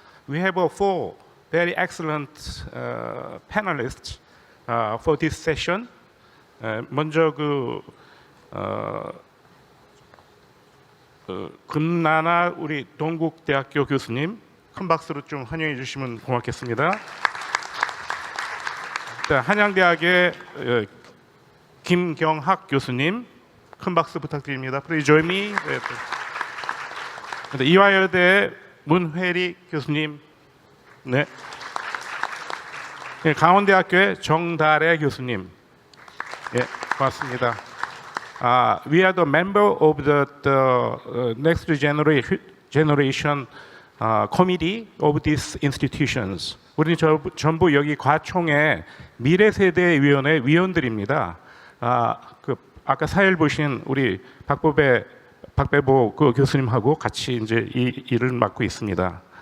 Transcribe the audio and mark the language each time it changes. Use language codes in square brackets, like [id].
[en] We have four very excellent panelists for this session. [ko] 먼저 금나나 우리 동국대학교 교수님 큰 박수로 좀 환영해 주시면 고맙겠습니다. 한양대학의 김경학 교수님 큰 박수 부탁드립니다. [en] Please join me. [ko] 이화여대 문회리 교수님, 네. 강원대학교의 정달의 교수님, 예, 고맙습니다. [en] We are the member of the next generation committee of these institutions. [ko] 우리는 전부 여기 과총의 미래세대위원회 위원들입니다. 아까 사회를 보신 우리 박배보 교수님하고 같이 이제 이 일을 맡고 있습니다.